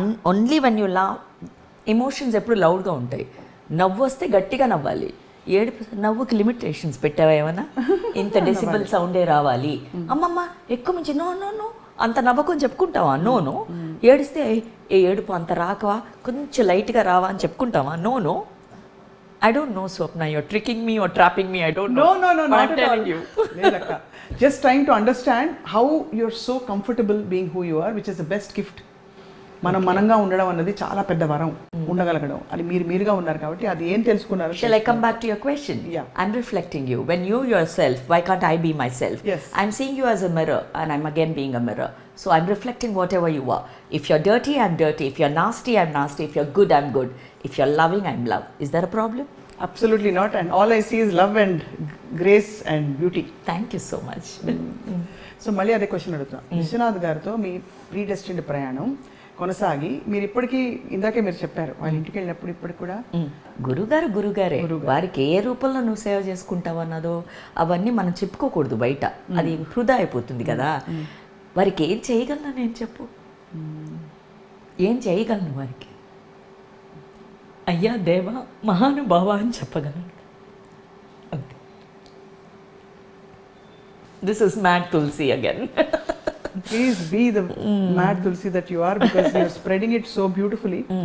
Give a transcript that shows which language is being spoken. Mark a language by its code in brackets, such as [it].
[en] Only when you laugh. [te] Emotions ఎప్పుడు లౌడ్గా ఉంటాయి. నవ్వు వస్తే గట్టిగా నవ్వాలి. నవ్వుకి లిమిటేషన్స్ పెట్టావా ఏమన్నా? ఇంత డెసిబుల్ సౌండే రావాలి, అమ్మమ్మ ఎక్కువ మించి నో నో నో అంత నవ్వకని చెప్పుకుంటావా? నో. ఏడిస్తే ఏ ఏడుపు అంత రాకవా, కొంచెం లైట్గా రావా అని చెప్పుకుంటావా? [en] No. I don't know, Swapna. You're tricking me or trapping me. I don't know. No, But not I'm at telling all. you. [te] Ledakka. [en] Just trying to understand how you're so comfortable being who you are, which is the best gift. [te] మనం మనంగా ఉండడం అన్నది చాలా పెద్ద వరం. ఉండగలగడం అది మీరుగా ఉన్నారు కాబట్టి అది ఏం తెలుసుకున్నారు. [en] Shall I come back to your question? Yeah. I'm reflecting you. When you yourself, why can't I be myself? Yes. I'm seeing you as a mirror and I'm again being a mirror. So I'm reflecting whatever you are. If you're dirty, I'm dirty. If you're nasty, I'm nasty. If you're good, I'm good. If you're loving, I'm love. Is there a problem? Absolutely not. And all I see is love and grace and beauty. Thank you so much. [te] So మళ్ళీ అదే question అడుగుతున్నా. విశ్వనాథ్ గారితో మీ ప్రీడెస్టిన్డ్ ప్రయాణం కొనసాగి మీరు ఇప్పటికీ, ఇందాకే మీరు చెప్పారు వాళ్ళ ఇంటికి వెళ్ళినప్పుడు ఇప్పటికి కూడా గురుగారే. వారికి ఏ రూపంలో నువ్వు సేవ చేసుకుంటావు అన్నదో అవన్నీ మనం చెప్పుకోకూడదు బయట, అది వృధా అయిపోతుంది కదా. వారికి ఏం చేయగలను నేను చెప్పు, ఏం చేయగలను వారికి? అయ్యా దేవా మహానుభావ అని చెప్పగలను అంతే. [en] This is mad Tulsi again. Please be the mad Tulsi that you are, because you are spreading it so beautifully.